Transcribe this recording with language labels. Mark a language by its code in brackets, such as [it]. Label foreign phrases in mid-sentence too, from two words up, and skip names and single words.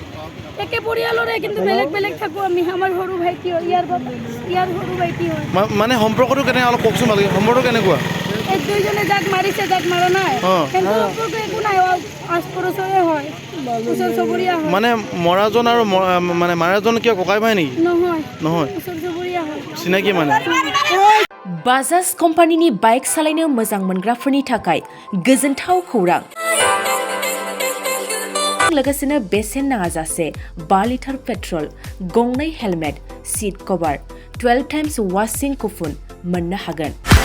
[as] একে পৰিয়ালৰে কিন্তু বেলেগ বেলেগ থাকোঁ আমি আমাৰ সৰু ভাইটি হয় ইয়াৰ সৰু ভাইটি হয় মানে সম্পৰ্কটো কেনে অলপ কওকচোন ভালকৈ সম্পৰ্ক কেনেকুৱা এই দুইজনে যাক মাৰিছে যাক মাৰা নাই কিন্তু সম্পৰ্ক একো নাই আচপৰচৰে হয় ওচৰ চুবুৰীয়া হয় মানে মৰাজন আৰু মানে মাৰাজন কিয় ককাই ভাই নেকি নহয় ওচৰ चुबुरिया হয় চিনাকি মানে [brx] बाजाज कम्पानिनि बाइक सालायनो मोजां मोनग्राफोरनि थाखाय गोजोनथाव खौरां लोगोसेनो बेसेन नाङाजासे 5 [en] litre petrol [brx] गंनै [en] helmet seat cover [brx] 12 [en] times washing coupon [brx] मोननो हागोन